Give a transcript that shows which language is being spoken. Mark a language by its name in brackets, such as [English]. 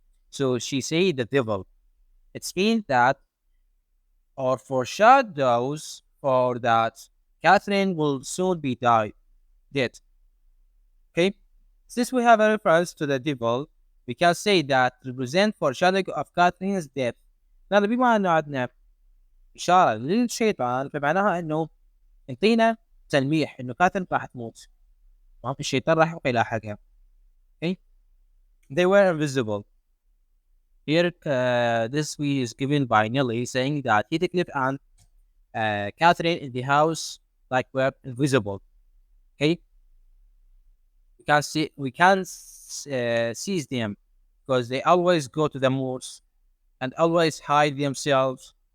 [English] So she said the devil. It means that, or foreshadows for that, Catherine will soon be dead. Okay? Since we have a reference to the devil, we can say that represent foreshadowing of Catherine's death. [Arabic] لأن بما أنه عندنا إشارة للشيطان فمعناها أنه انطينا تلميح أنه كاثرين راح تموت. تمام؟ الشيطان راح يبقى يلاحقها. [English] Okay? They were invisible. Here, this is given by Nelly, saying that Heathcliff and Catherine in the house like were invisible. Okay, we can seize them because they always go to the moors and always hide themselves.